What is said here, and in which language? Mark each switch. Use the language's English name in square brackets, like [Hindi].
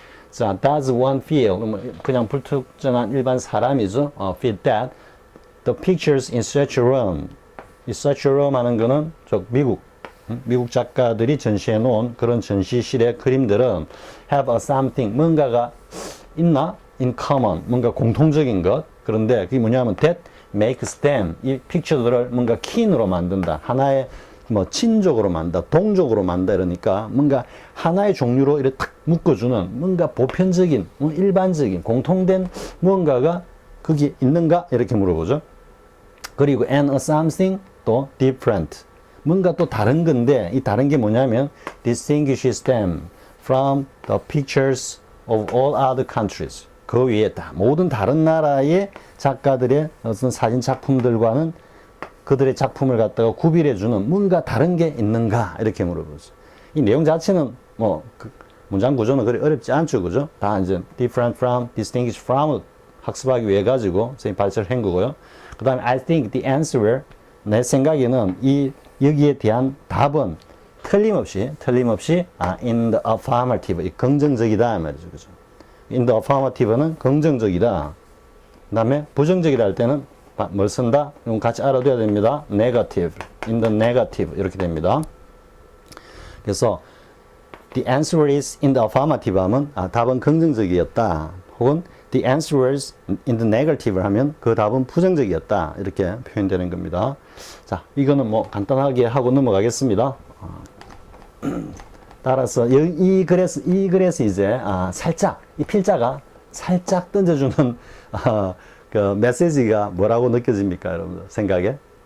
[Korean] 자, [English] does one feel [Korean] 그냥 불특정한 일반 사람이죠. [English] feel that the pictures in such a room, 이 such a room [Korean] 하는 거는 미국 작가들이 전시해 놓은 그런 전시실의 그림들은 [English] have a something [Korean] 뭔가가 있나? in common 뭔가 공통적인 것. 그런데 그게 뭐냐면 [English] that makes them [Korean] 이 픽처들을 뭔가 킨으로 만든다. 하나의 뭐 친족으로 만든다, 동족으로 만든다 이러니까 뭔가 하나의 종류로 이렇게 탁 묶어주는 뭔가 보편적인, 일반적인, 공통된 무언가가 거기 있는가 이렇게 물어보죠. [English] 그리고 and a something 또 different [Korean] 뭔가 또 다른 건데 이 다른 게 뭐냐면 [English] distinguishes them from the pictures of all other countries. [Korean] 그 위에 다 모든 다른 나라의 작가들의 어떤 사진 작품들과는 그들의 작품을 갖다가 구별해주는 뭔가 다른 게 있는가 이렇게 물어보죠. 이 내용 자체는 뭐 그 문장 구조는 그리 어렵지 않죠, 그죠? 다 이제 different from, distinguish from 학습하기 위해 가지고 선생님 발표를 한 거고요. 그 다음에 [English] I think the answer [Korean] 내 생각에는 여기에 대한 답은 틀림없이 [English] in the affirmative [Korean] 이 긍정적이다 말이죠, 그죠? [English] in the affirmative [Korean] 는 긍정적이다. 그 다음에 부정적이다 할 때는 뭘 쓴다? 이건 같이 알아둬야 됩니다. [English] negative, in the negative [Korean] 이렇게 됩니다. 그래서 [English] the answer is in the affirmative [Korean] 하면 답은 긍정적이었다. [English] 혹은 the answer is in the negative [Korean] 하면 그 답은 부정적이었다. 이렇게 표현되는 겁니다. 자, 이거는 뭐 간단하게 하고 넘어가겠습니다. 따라서 이 글에서 이제 살짝 이 필자가 살짝 던져주는 그 메시지가 뭐라고 느껴집니까, 여러분들 생각에?